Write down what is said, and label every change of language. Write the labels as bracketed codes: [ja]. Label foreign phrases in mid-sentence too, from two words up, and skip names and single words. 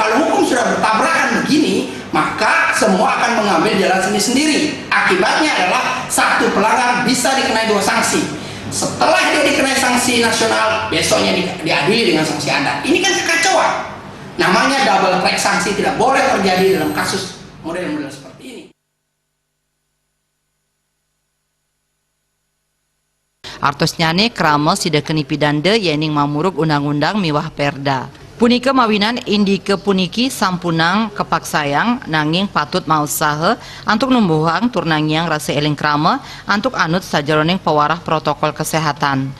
[id] Kalau hukum sudah bertabrakan begini, maka semua akan mengambil jalan sendiri-sendiri. Akibatnya adalah satu pelanggar bisa dikenai 2 sanksi. Setelah dia dikenai sanksi nasional, besoknya diadili dengan sanksi adat. Ini kan kekacauan. Namanya [en] double track [id] sanksi, tidak boleh terjadi dalam kasus model-model seperti ini. [ban] Artosnya krama sida keni pidande yening mamurug undang-undang miwah perda. Punika mawinan indike puniki sampunang kepaksayang nanging patut mausaha antuk numbuhang turnangyang rasa eling krama antuk anut sajaroning pewarah [id] protokol kesehatan.